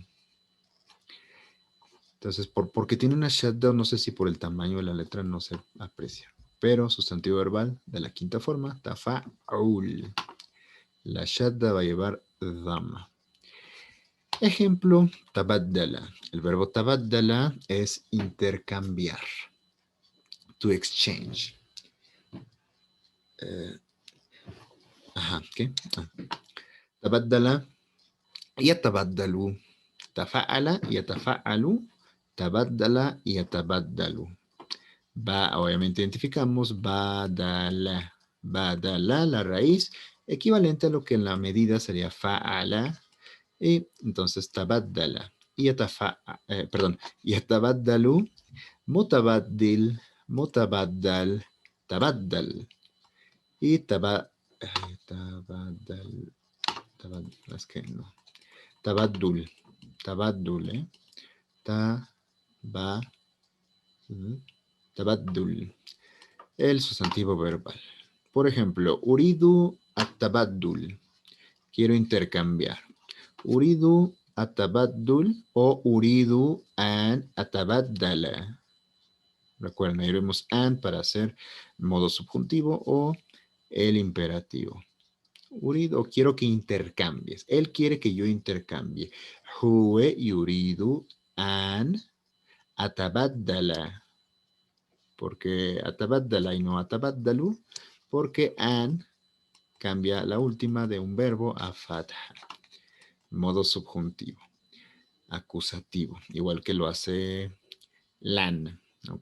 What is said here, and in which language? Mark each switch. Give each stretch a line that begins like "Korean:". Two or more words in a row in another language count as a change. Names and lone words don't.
Spanish: Entonces, porque tiene una shadda, no sé si por el tamaño de la letra no se aprecia. Pero sustantivo verbal de la quinta forma, tafa'ul. La shadda va a llevar dama. Ejemplo, tabaddala. El verbo tabaddala es intercambiar.
English: To exchange.
Spanish: ¿Qué?
Arabic: تبدّل، يتبدّل. تفعّل، يتفعّل. تبدّل، يتبدّل.
Spanish: Obviamente identificamos badala. Badala, la raíz, equivalente a lo que en la medida sería fa'ala. Y entonces
Arabic: تبدّل. يتبدّل. متبدِّل، متبدَّل، تبدّل.
Spanish: Y tabaddal, es que no.
Arabic: تبدُّل، تبدُّل، تبدُّل.
Spanish: El sustantivo verbal. Por ejemplo,
Arabic: أريد التبدّل.
Spanish: Quiero intercambiar.
Arabic: أريد التبدّل o أريد أن أتبدّل.
Spanish: Recuerden, ahí vemos and para hacer modo subjuntivo o el imperativo. Uridu, quiero que intercambies. Él quiere que yo intercambie.
Arabic: هو يريد أن أتبدّل.
Spanish: Porque atabaddala y no atabaddalu. Porque an cambia la última de un verbo a fatha. Modo subjuntivo. Acusativo. Igual que lo hace lan. ¿Ok?